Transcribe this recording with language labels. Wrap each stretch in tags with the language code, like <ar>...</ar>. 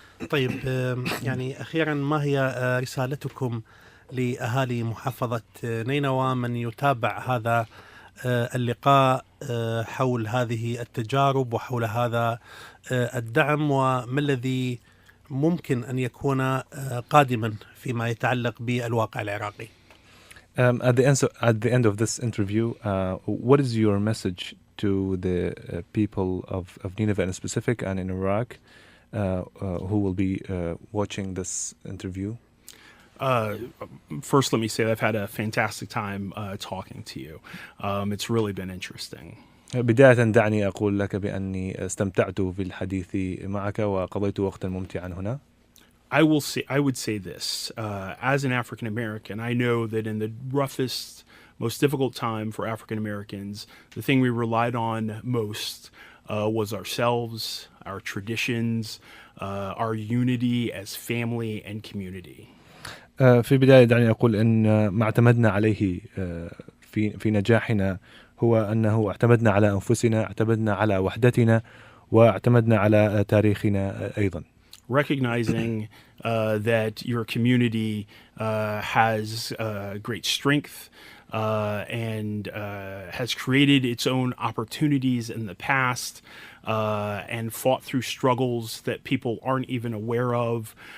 <ar>طيب يعني أخيرا ما هي رسالتكم لأهالي محافظة نينوى من يتابع هذا اللقاء حول هذه التجارب وحول هذا الدعم، وما الذي ممكن أن يكون قادما فيما يتعلق بالواقع العراقي؟</ar> <en>At the end of this interview, what is your message to the people of Nineveh in specific and in Iraq who will be watching this interview? First, let me say that I've had a fantastic time talking to you. It's really been interesting.</en> <ar>بداية دعني أقول لك بأني استمتعت بالحديث معك وقضيت وقتا ممتعا هنا.</ar> <en>I would say this, as an African American, I know that in the roughest, most difficult time for African Americans, the thing we relied on most was ourselves, our traditions, our unity as family and community.</en> <ar>في البداية دعني أقول أن ما اعتمدنا عليه في نجاحنا هو أنه اعتمدنا على أنفسنا، اعتمدنا على وحدتنا، واعتمدنا على تاريخنا أيضا.</ar> <en>Recognizing that your community has great strength and has created its own opportunities in the past and fought through struggles that people aren't even aware of.</en>